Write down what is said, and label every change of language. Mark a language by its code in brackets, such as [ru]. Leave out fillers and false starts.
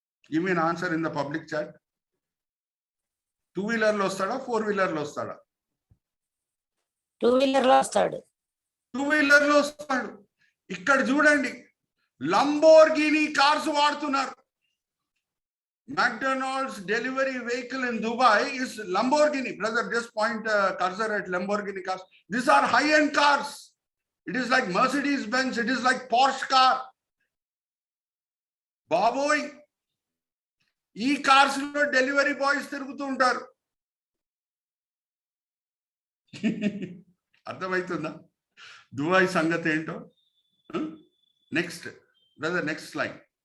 [en] Give me answer in the public chat. [te] 2 వీలర్లో వస్తాడా, 4 వీలర్లో వస్తాడా? 2 వీలర్లో వస్తాడు. 2 వీలర్లో వస్తాడు. ఇక్కడ చూడండి, లంబోర్గిని కార్స్ వాడుతున్నారు. [en] McDonald's delivery vehicle in Dubai is Lamborghini. Brother, just point cursor at Lamborghini cars. These are high-end cars. It is like Mercedes-Benz. It is like Porsche car. [te] Baboy, ఈ cars లో delivery boys తిరుగుతూ ఉంటారు. అర్థమవుతుందా Dubai సంగతి ఏంటో? [en] Next, brother next slide.